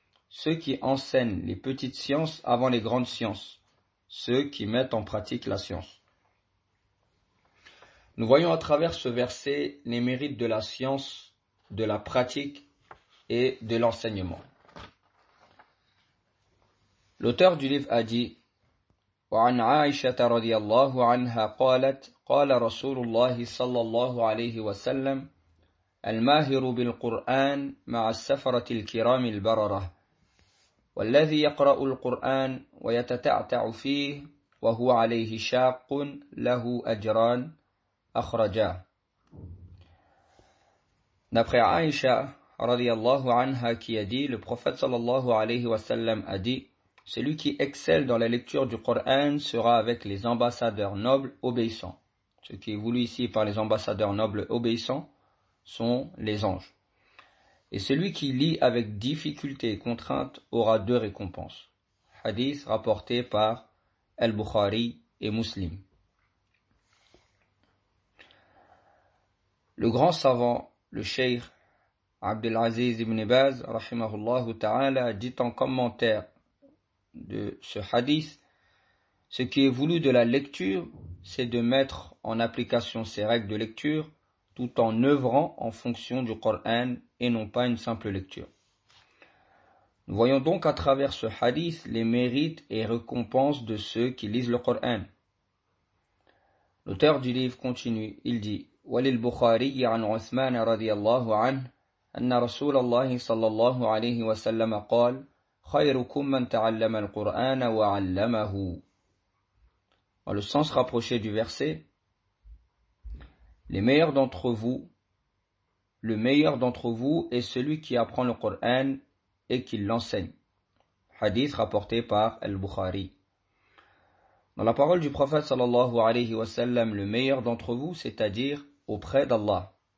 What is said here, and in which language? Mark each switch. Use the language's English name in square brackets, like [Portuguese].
[French] ceux qui enseignent les petites sciences avant les grandes sciences, ceux qui mettent en pratique la science. » Nous voyons à travers ce verset les mérites de la science, de la pratique et de l'enseignement. L'auteur du livre a dit [Arabic] « وعن عائشة رضي الله عنها قالت قال رسول الله صلى الله عليه وسلم الماهر بالقرآن مع السفرة الكرام البررة والذي يقرأ القرآن ويتتعتع فيه وهو عليه شاق له أجران أخرجاه. [French] D'après Aïcha, radiallahu anha, qui a dit, le prophète sallallahu alayhi wa sallam a dit, celui qui excelle dans la lecture du Coran sera avec les ambassadeurs nobles obéissants. Ce qui est voulu ici par les ambassadeurs nobles obéissants sont les anges. Et celui qui lit avec difficulté et contrainte aura deux récompenses. Hadith rapporté par Al-Bukhari et Muslim. Le grand savant, le Cheikh Abdelaziz ibn Baz, rahimahullah ta'ala, dit en commentaire de ce hadith, ce qui est voulu de la lecture, c'est de mettre en application ces règles de lecture, tout en œuvrant en fonction du Coran et non pas une simple lecture. Nous voyons donc à travers ce hadith les mérites et récompenses de ceux qui lisent le Coran. L'auteur du livre continue, il dit, [Arabic] وللبخاري عن عثمان رضي الله عنه أن رسول الله صلى الله عليه وسلم قال خيركم من تعلم القرآن وعلمه. [French] Dans le sens rapproché du verset, le meilleur d'entre vous est celui qui apprend le Coran et qui l'enseigne. Hadith rapporté par Al-Bukhari. Dans la parole du prophète صلى الله عليه وسلم, le meilleur d'entre vous, c'est-à-dire auprès d'Allah.